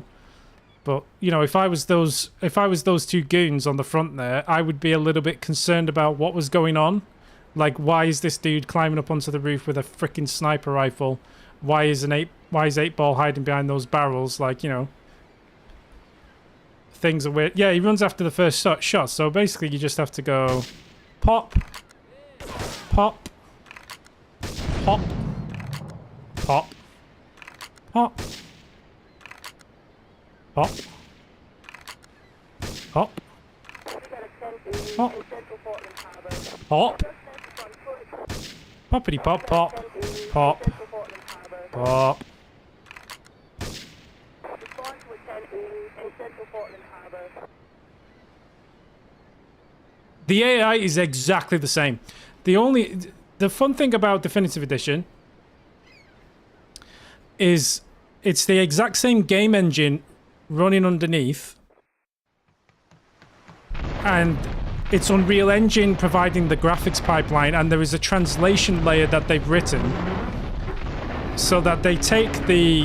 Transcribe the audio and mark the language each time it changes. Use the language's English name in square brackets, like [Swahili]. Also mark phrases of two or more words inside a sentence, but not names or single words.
[English] But, you know, if I was those 2 goons on the front there, I would be a little bit concerned about what was going on. Like, why is this dude climbing up onto the roof with a freaking sniper rifle? Why is 8-Ball hiding behind those barrels? Like, you know, things are weird. Yeah, he runs after the first shot. So basically, you just have to go pop, pop, pop, pop, pop, pop, pop, pop, pop, poppity pop, pop, pop, pop. The AI is exactly the same. The fun thing about Definitive Edition is it's the exact same game engine running underneath, and it's Unreal Engine providing the graphics pipeline, and there is a translation layer that they've written so that they take the...